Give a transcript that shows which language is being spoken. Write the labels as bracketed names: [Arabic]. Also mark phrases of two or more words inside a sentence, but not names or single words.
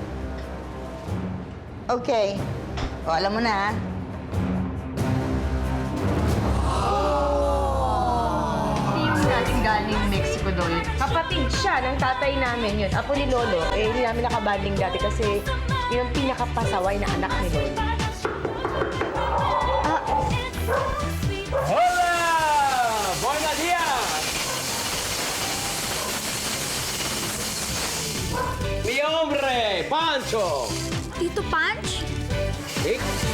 [Filipino] Okay. O, alam mo na, ha? Yung natin galing Mexico daw yun. Kapatid siya ng tatay namin yun. Apo ni Lolo. Eh, hindi namin nakabanding dati kasi yun ang pinakapasaway na anak ni Lolo. [Spanish] Hola! Buenos días! Mi hombre, Pancho! [Filipino] Tito Punch?